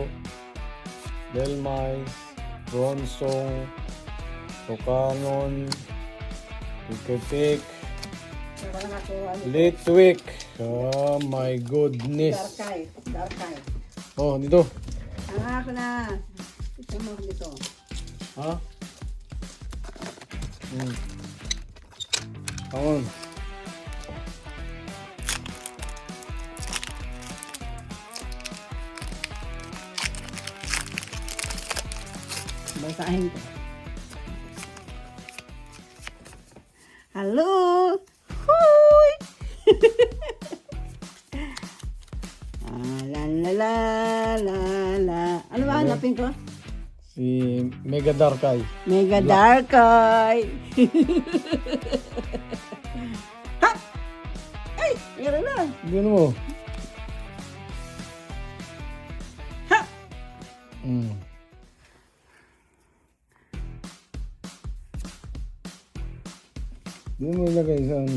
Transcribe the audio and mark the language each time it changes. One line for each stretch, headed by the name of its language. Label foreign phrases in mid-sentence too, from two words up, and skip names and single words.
Filipino: Delmice, Bronsong, Tokanon, Pikepik, Litwick.
English: Oh my goodness.
Filipino: Darkay. Oh, dito. Ako na. Ito mo dito. Ha?
English: Come on.
Filipino: Basahin ko. Hello! Hoy! La la la la la. Ano ba hanapin ko? Si Mega Darkay. Mega Darkay. Ha! Ay! Meron na. Gano mo? Ha! Di mo ilagay sa ano.